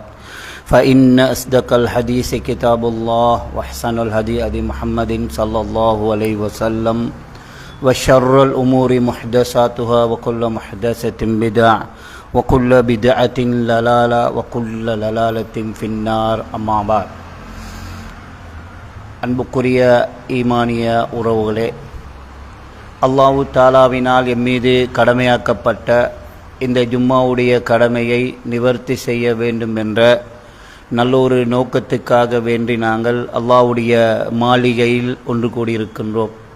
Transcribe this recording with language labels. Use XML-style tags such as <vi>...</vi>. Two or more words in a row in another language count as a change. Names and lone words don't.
<ar>فإن أصدق الحديث كتاب الله وأحسن الهدي هدي محمد صلى الله عليه وسلم وشر الأمور محدثاتها وكل محدثة بدعة وكل بدعة ضلالة وكل ضلالة في النار أما بعد</ar> <ta>அன்புக்குரிய ஈமானிய உறவுகளே, அல்லாஹ் தாலாவினால் எம்மீது கடமையாக்கப்பட்ட இந்த ஜும்மாவுடைய கடமையை நிவர்த்தி செய்ய வேண்டும் என்ற நல்லொரு நோக்கத்துக்காக வேண்டி நாங்கள் அல்லாஹ்வுடைய மாளிகையில் ஒன்று கூடியிருக்கின்றோம்.</ta>